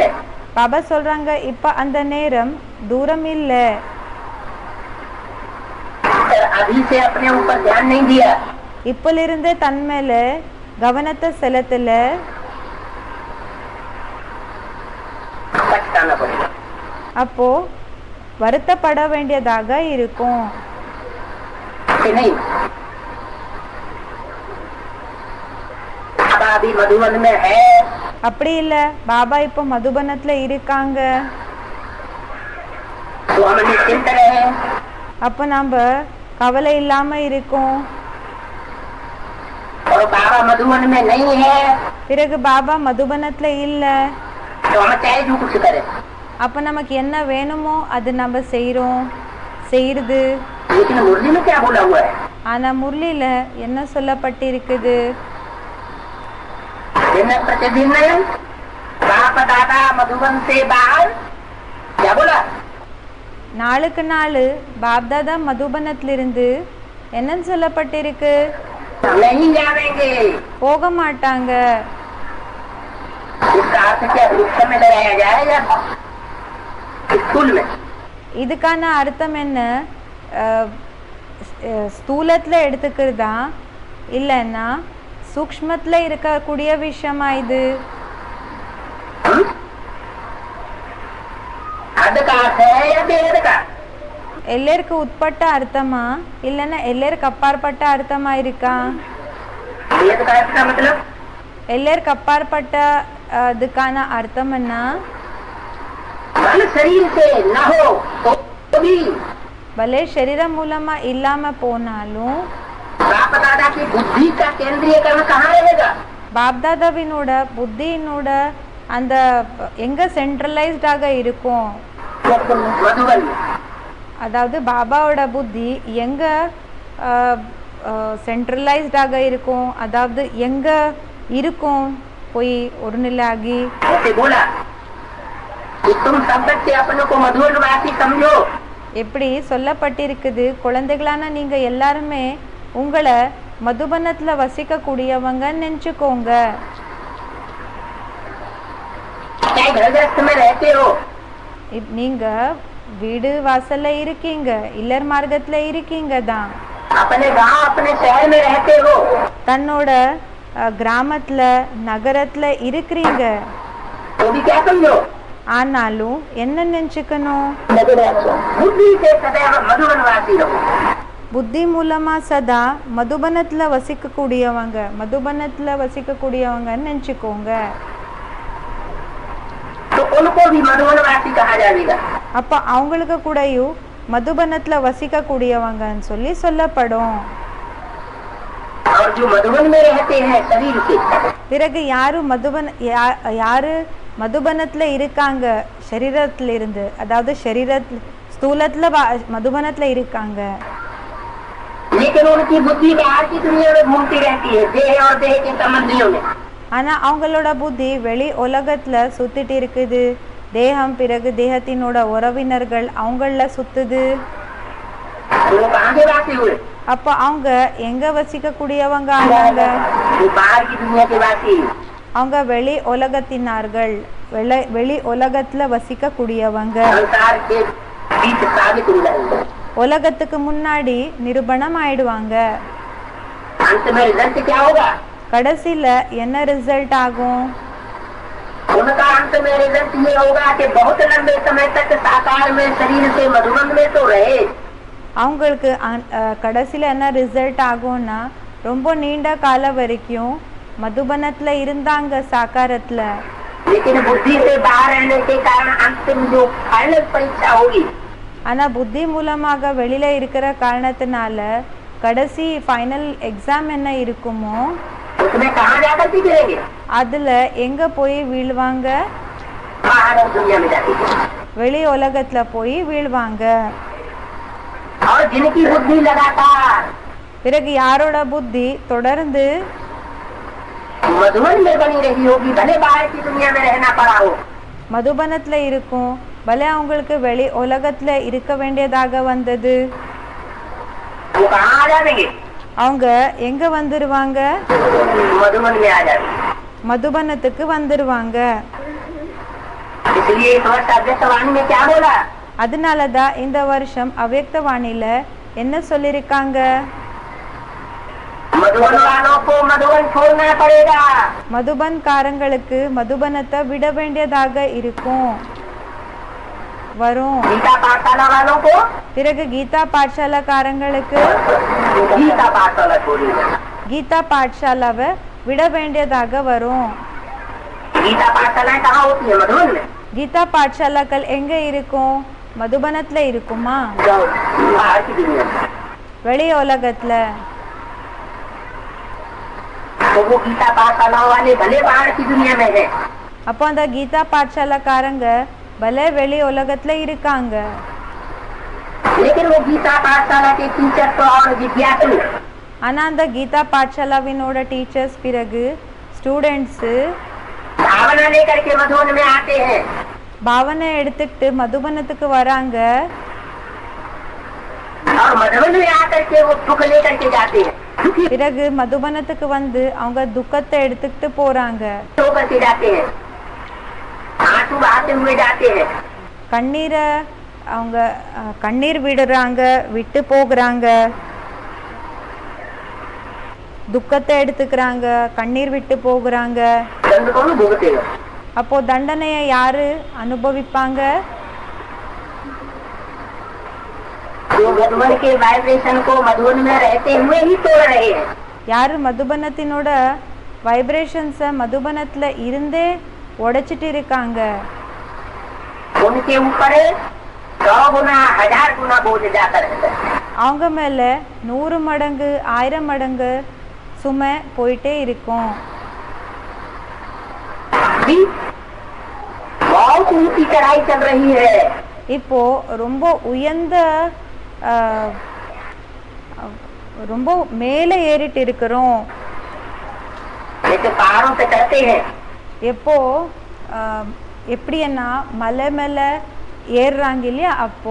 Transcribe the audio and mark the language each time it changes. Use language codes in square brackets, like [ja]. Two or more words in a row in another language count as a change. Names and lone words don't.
[ta] பாபா சொல்றாங்க, இப்ப அந்த நேரம் தூரம் இல்ல. [hi] अभी से अपने ऊपर ध्यान नहीं दिया, [ta] இப்பலிருந்தே தன் மேல கவனத்தை செலுத்தல, [hi] पछताना पड़ेगा। [ta] அப்போ வருத்தப்பட வேண்டியதாக இருக்கும். [hi] नहीं, अब अभी मधुबन में है, [ta] அப்படி இல்ல, பாபா இப்ப மதுபனத்துல இருக்காங்க, [hi] तो हम निश्चिंत रहे। [ta] அப்ப நாம கவலை இல்லாம இருக்கோம். [hi] और बाबा मधुबन में नहीं है, [ta] பிறகு பாபா மதுபனத்துல இல்ல, [hi] तो हम चाहे जो कुछ करें। [ta] அப்ப நமக்கு என்ன வேணுமோ அது நம்ம செய்யறது. [hi] लेकिन मुरली में क्या बोला हुआ है? [ta] ஆனா முரளியில என்ன சொல்லப்பட்டிருக்குது? [hi] दिन प्रतिदिन बाप दादा मधुबन से बाहर क्या बोला? [ta] நாளுக்கு நாள் பாப்தாதா மதுபனத்திலிருந்து என்னன்னு சொல்லப்பட்டிருக்கு? [hi] नहीं जाएंगे। [ta] போக மாட்டாங்க. [hi] इसका अर्थ क्या वृक्ष में लगाया जाए या स्कूल में? [ta] இதுக்கான அர்த்தம் என்ன? ஸ்தூலத்துல எடுத்துக்கிறதா இல்லைன்னா சூக்ஷ்மத்துல இருக்கக்கூடிய விஷயமா இது? [hi] हद का अर्थ है या बेहद का? [ta] எல்லாருக்கு உட்பட்ட அர்த்தமா இல்லைன்னா எல்லாருக்கு அப்பாற்பட்ட அர்த்தமா இருக்கா? [hi] बेहद का अर्थ का मतलब [ta] எல்லாருக்கு அப்பாற்பட்ட அதுக்கான அர்த்தம் என்ன? [hi] मन शरीर से न हो तो भी [ta] பலே சரீரம் மூலமா இல்லாம போனாலும் [hi] बाप दादा की बुद्धि का केंद्रीयकरण कहाँ रहेगा? [ta] பாப்தாதாவினோட புத்தியினோட அந்த எங்க சென்ட்ரலைஸ்டாக இருக்கும்? [hi] मधुबन। [ta] அதாவது பாபாவோட புத்தி எங்க சென்ட்ரலைஸ்டாக இருக்கும், அதாவது எங்க இருக்கும் போய் ஒரு நிலையாகி? [hi] ऐसे बोला कि तुम सब बच्चे अपने को मधुबनवासी समझो। [ta] எப்படி சொல்லப்பட்டிருக்குது, குழந்தைகளான நீங்க எல்லாருமே உங்களை மதுபனத்துல வசிக்க கூடியவங்க நினைச்சுக்கோங்க. [hi] चाहे घर गृहस्थ में रहते हो, [ta] நீங்க வீடு வாசல்ல இருக்கீங்க, இல்லர் மார்க்கத்துல இருக்கீங்க தான், [hi] अपने गांव अपने शहर में रहते हो, [ta] தன்னோட கிராமத்துல நகரத்துல இருக்கிறீங்க, [hi] तो भी क्या समझो? [ta] ஆனாலும் என்ன நினைச்சுக்கணும்? [hi] बुद्धि से सदैव मधुबनवासी रहो। [ta] புத்தி மூலமா சதா மதுபனத்துல வசிக்க கூடியவங்க நினைச்சுக்கோங்க. [hi] उनको भी मधुबनवासी कहा जाएगा। [ta] அப்போ அவங்களுக்கு கூடயும் மதுபனத்துல வசிக்க கூடியவங்கன்னு சொல்லி சொல்லப்படும். [hi] और जो मधुबन में रहते हैं शरीर से, [ta] பிறகு யாரு மதுபனத்துல இருக்காங்க சரீரத்துல இருந்து, அதாவது சரீரத்துல ஸ்தூலத்துல மதுபனத்துல இருக்காங்க. [hi] लेकिन उनकी बुद्धि बाहर की दुनिया में घूमती रहती है, देह और देह के संबंधियों में। [ta] ஆனா அவங்களோட புத்தி வெளி உலகத்துல சுத்திட்டு இருக்குது. தேகம் பிறகு தேகத்தினோட உறவினர்கள் அவங்கள சுத்துது. [hi] वो कहाँ के वासी हुए? [ta] அப்ப அவங்க எங்க வசிக்க கூடியவங்க ஆனாங்க? [hi] वो बाहर की दुनिया के वासी। [ta] அவங்க வெளி உலகத்தினார்கள், வெளி உலகத்துல வசிக்க கூடியவங்க. [hi] संसार के बीच साबित हो जाएंगे। [ta] உலகத்துக்கு முன்னாடி நிரூபணம் ஆயிடுவாங்க. [hi] अंत में रिजल्ट क्या होगा? [ta] கடைசியில என்ன ரிசல்ட் ஆகும்? [hi] उनका अंत में रिजल्ट ये होगा कि बहुत लंबे समय तक साकार में शरीर से मधुबन में तो रहे। [ta] அவங்களுக்கு கடைசியில என்ன ரிசல்ட் ஆகும்னா, ரொம்ப நீண்ட கால வரைக்கும் மதுபனத்துல இருந்தாங்க சாக்காரத்துல. [hi] लेकिन बुद्धि से बाहर रहने के कारण अंतिम जो फाइनल परीक्षा होगी, [ta] ஆனா புத்தி மூலமாக வெளியில இருக்கிற காரணத்தினால கடைசி [en] final exam [ta] என்ன இருக்குமோ [hi] उसमें कहाँ जाकर गिरेंगे? [ta] அதுல எங்க போய் வீழ்வாங்க? [hi] बाहर दुनिया में जाके [ta] வெளி உலகத்துல போய் வீழ்வாங்க. [hi] और जिनकी बुद्धि लगातार [ta] பிறகு யாரோட புத்தி தொடர்ந்து [hi] मधुबन में बनी रही होगी, भले बाहर की दुनिया में रहना पड़ा हो, [ta] மதுபனத்துல இருக்கும், பல அவங்களுக்கு வெளி உலகத்துல இருக்க வேண்டியதாக வந்தது. [hi] वो कहाँ आ जाएंगे? [ta] அவங்க எங்க வந்துருவாங்க? [hi] मधुबन में आ जाएंगे। [ta] மதுபனத்துக்கு வந்துருவாங்க. [hi] इसलिए इस वर्ष अव्यक्तवाणी में क्या बोला? [ta] அதனாலதான் இந்த வருஷம் அவ்யக்தவாணியில என்ன சொல்லிருக்காங்க? [hi] मधुबन वालों को मधुबन छोड़ना पड़ेगा। [ta] மதுபன் காரங்களுக்கு மதுபனத்தை விட வேண்டியதாக இருக்கும், வரும். [hi] गीता पाठशाला वालों को [ta] பிறகு கீதா பாட்சாலா காரங்களுக்கு [hi] गीता पाठशाला छोड़ेगा। [ta] கீதா பாட்சாலாவை விட வேண்டியதாக வரும். [hi] गीता पाठशालाएं कहाँ होती है? मधुबन में। [ta] கீதா பாட்சாலாக்கள் எங்க இருக்கும்? மதுபனத்துல இருக்குமா? [hi] बाहर की दुनिया में। [ta] வெளி உலகத்துல. [hi] तो वो गीता पाठशाला वाले भले बाहर की दुनिया में है, [ta] அப்போ அந்த கீதா பாட்சாலாக்காரங்க பல வெளி உலகத்துல இருக்காங்க. [hi] लेकिन वो गीता पाठशाला के टीचर तो और विद्यार्थी [ta] ஆனா அந்த கீதா பாட்சாலாவினோட டீச்சர்ஸ் பிறகு ஸ்டூடெண்ட்ஸ் [hi] भावना लेकर के मधुबन में आते हैं। [ta] பாவனை எடுத்துக்கிட்டு மதுபனத்துக்கு வராங்க. [hi] और मधुबन में आकर के वो दुख लेकर के जाते हैं, [ta] பிறகு மதுபனத்துக்கு வந்து அவங்க துக்கத்தை எடுத்துக்கிட்டு போறாங்க. [hi] होकर के जाते हैं, आंसू बहाते हुए जाते हैं। [ta] கண்ணீரை அவங்க கண்ணீர் விடுறாங்க, விட்டு போகிறாங்க. துக்கத்தை எடுத்துக்கிறாங்க, கண்ணீர் விட்டு போகிறாங்க. [hi] दंड कौन भुगतेगा? [ta] அப்போ தண்டனையை யாரு அனுபவிப்பாங்க? [hi] जो मधुबन के वाइब्रेशन को मधुबन में रहते हुए ही तोड़ रहे हैं। [ta] யாரு மதுபனத்தினோட வைப்ரேஷன்ஸை மதுபனத்துல இருந்தே உடைச்சிட்டு இருக்காங்க. [hi] उनके ऊपर 100 गुना 1000 गुना बोझ जाता रहता है। [ta] அவங்க மேல 100 மடங்கு 1000 மடங்கு சுமை போயிட்டே இருக்கும். [hi] अभी बहुत ऊंची चढ़ाई चल रही है। [ta] இப்போ ரொம்ப உயர்ந்த ரொம்ப மேலே ஏறிட்டு இருக்கிறோம். [hi] जैसे पहाड़ों पे चढ़ते हैं, [ta] எப்போ எப்படின்னா மலை மேல ஏறுறாங்க இல்லையா, அப்போ